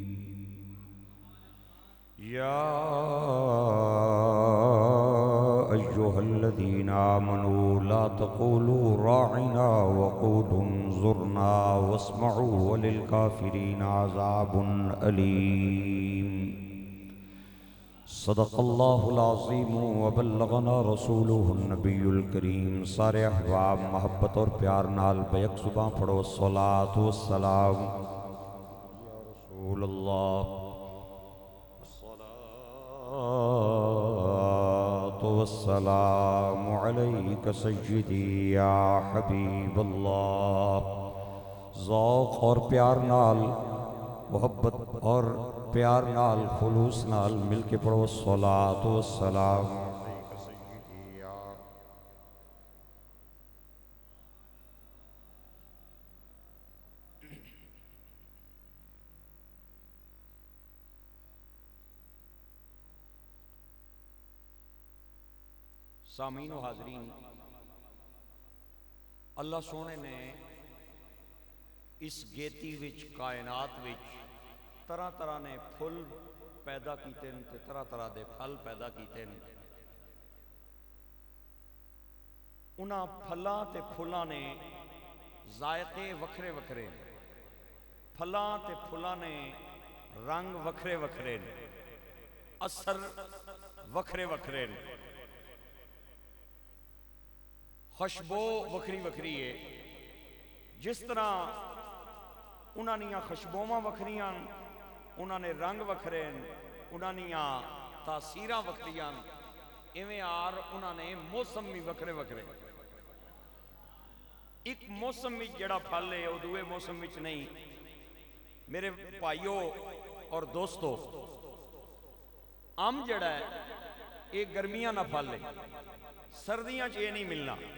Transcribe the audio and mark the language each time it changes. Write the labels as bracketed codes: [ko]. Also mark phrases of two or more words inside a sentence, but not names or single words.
[ar] يا أيها الذين آمنوا لا تقولوا راعنا وقولوا انظرنا واسمعوا وللكافرين عذاب أليم. صدق اللہ العظیم وبلغنا رسولہ النبی الکریم. [pa] سارے احباب محبت اور پیار نال بیک زباں پڑھو [ar] الصلاۃ والسلام یا رسول اللہ، الصلاۃ والسلام علیک سیدی یا حبیب اللہ. [pa] ذوق اور پیار نال، محبت اور پیار نال، خلوص نال مل کے پڑھو [ar] الصلاۃ والسلام علیک سیدی یا. [pa] سامعین و حاضرین، اللہ سونے نے اس گیتی وچ، کائنات وچ طرح طرح نے پھل پیدا کیتے ہیں تے طرح طرح دے پھل پیدا کیتے ہیں. انہاں پھلاں تے پھلاں نے ذائقے وکھرے وکھرے، پھلاں تے پھلاں نے رنگ وکھرے وکھرے، اثر وکھرے وکھرے، خوشبو وکھری وکھری ہے. جس طرح انہاں نیاں خوشبوواں وکھریاں، انہاں نے رنگ وکھرے، انہاں نیاں تاثیراں وکھریاں، ایویں آر انہاں نے موسم بھی وکھرے وکھرے. ایک موسم وچ جڑا پھل ہے وہ دوے موسم وچ نہیں. میرے بھائیو اور دوستو، ام جڑا ہے یہ گرمیاں نہ پھل ہے، سردیاں چ یہ نہیں ملنا.